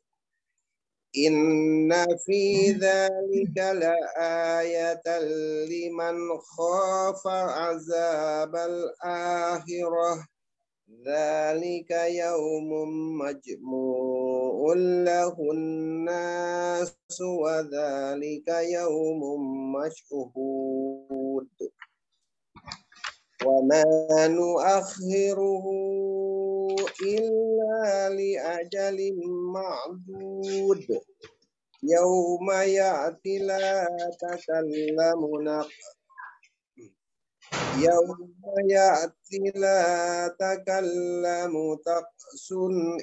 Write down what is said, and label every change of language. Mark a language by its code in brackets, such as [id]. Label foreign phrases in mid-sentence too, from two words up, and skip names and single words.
[ar] إن في ذلك لآية لمن خاف عذاب الآخرة. ذلك يوم مجموع له الناس وذلك يوم مشهود. وما نؤخره إلا لأجل معدود يوم يأت لا تكلم تقس